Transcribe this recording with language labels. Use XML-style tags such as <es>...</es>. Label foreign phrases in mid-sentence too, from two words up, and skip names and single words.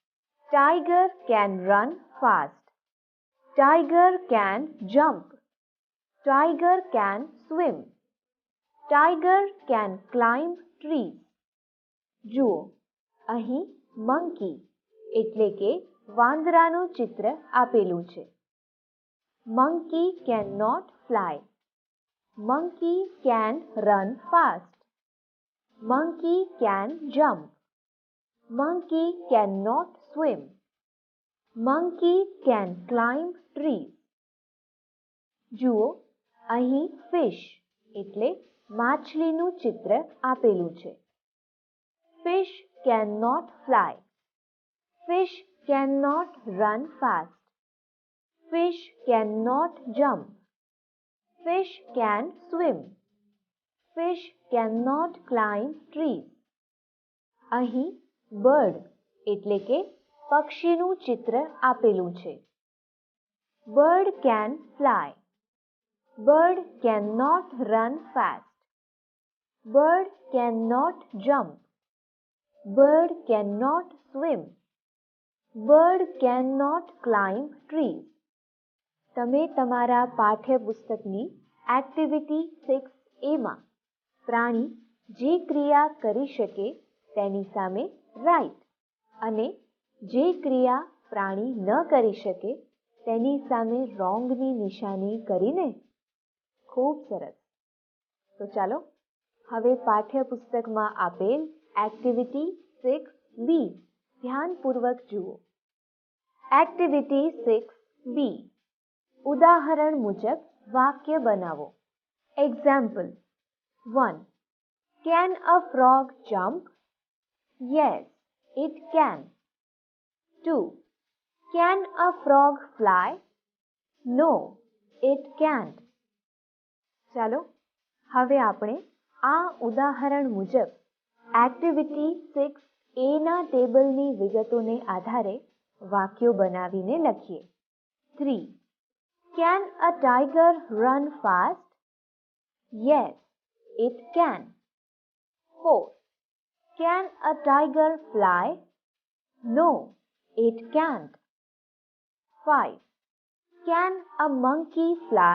<en>Tiger can run fast. Tiger can jump. Tiger can swim. Tiger can climb trees.</en> <gu>જુઓ, અહીં monkey એટલે કે વાંદરાનું ચિત્ર આપેલું છે.</gu> <en>Monkey cannot fly. Monkey can run fast. Monkey can jump. Monkey cannot swim. Monkey can climb trees.</en> <gu>જુઓ, અહીં fish એટલે માછલીનું ચિત્ર આપેલું છે.</gu> <en>Fish cannot fly. Fish cannot run fast. Fish cannot jump. Fish can swim. Fish cannot climb trees.</en> <gu>અહીં bird એટલે કે પક્ષીનું ચિત્ર આપેલું છે.</gu> <en>Bird can fly. Bird cannot run fast. Bird cannot jump. Bird cannot swim. Bird cannot climb trees.</en> <gu>તમે તમારા પાઠ્યપુસ્તકની એક્ટિવિટી 6A માં પ્રાણી જે ક્રિયા કરી શકે તેની સામે રાઇટ અને જે ક્રિયા પ્રાણી ન કરી શકે તેની સામે રોંગની નિશાની કરીને. ખૂબ સરસ. તો ચાલો હવે પાઠ્યપુસ્તકમાં આપેલ એક્ટિવિટી 6B ધ્યાનપૂર્વક જુઓ. એક્ટિવિટી 6B. ઉદાહરણ મુજબ વાક્ય બનાવો. એક્ઝામ્પલ 1.</gu> <en>Can a frog jump? Yes, it can. 2. Can a frog fly? No, it can't.</en> <gu>ચાલો હવે આપણે આ ઉદાહરણ મુજબ એક્ટિવિટી 6A ના ટેબલની વિગતોને આધારે વાક્યો બનાવીને લખીએ. 3.</gu> <en>Can a tiger run fast? Yes, it can. 4. Can a tiger fly? No, it can't. 5. Can a monkey fly?</en>